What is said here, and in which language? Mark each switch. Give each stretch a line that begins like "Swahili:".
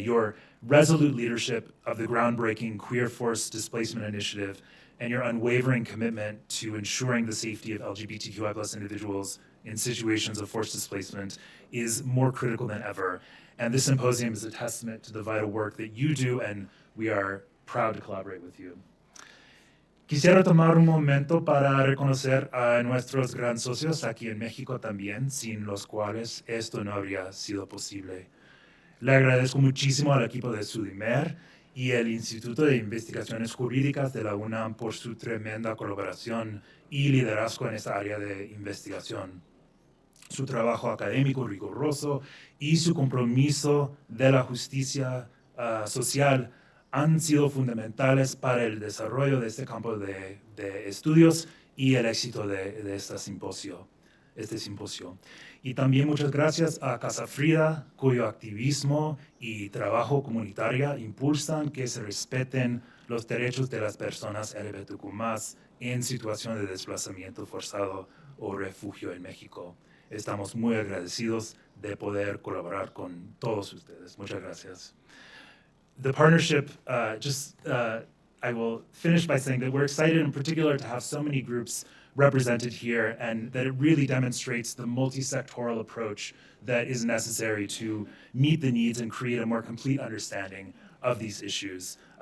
English: Your resolute leadership of the groundbreaking Queer Force Displacement Initiative and your unwavering commitment to ensuring the safety of LGBTQI+ individuals in situations of forced displacement is more critical than ever. And this symposium is a testament to the vital work that you do, and we are proud to collaborate with you.
Spanish: Quisiera tomar un momento para reconocer a nuestros gran socios aquí en México también, sin los cuales esto no habría sido posible. Le agradezco muchísimo al equipo de SUDIMER y el Instituto de Investigaciones Jurídicas de la UNAM por su tremenda colaboración y liderazgo en esta área de investigación. Su trabajo académico riguroso y su compromiso de la justicia social han sido fundamentales para el desarrollo de este campo de estudios y el éxito de este simposio. Y también muchas gracias a Casa Frida, cuyo activismo y trabajo comunitario impulsan que se respeten los derechos de las personas LGBTIQ+ en situación de desplazamiento forzado o refugio en México. Estamos muy agradecidos de poder colaborar con todos ustedes. Muchas gracias.
English: The partnership, I will finish by saying that we're excited in particular to have so many groups represented here, and that it really demonstrates the multi-sectoral approach that is necessary to meet the needs and create a more complete understanding of these issues.